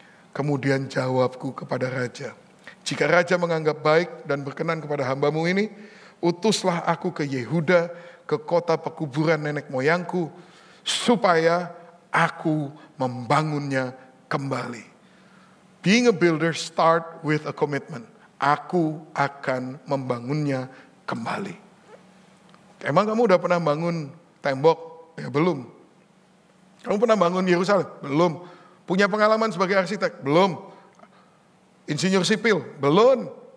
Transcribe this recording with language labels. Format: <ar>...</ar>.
<id>Kemudian jawabku kepada raja. Jika raja menganggap baik dan berkenan kepada hambamu ini, utuslah aku ke Yehuda, ke kota pekuburan nenek moyangku, supaya aku membangunnya kembali.</id> <en>Being a builder start with a commitment.</en> <id>Aku akan membangunnya kembali. Emang kamu udah pernah bangun tembok? Ya belum. Kamu pernah bangun Yerusalem? Belum. Punya pengalaman sebagai arsitek? Belum. Insinyur sipil? Belum.</id>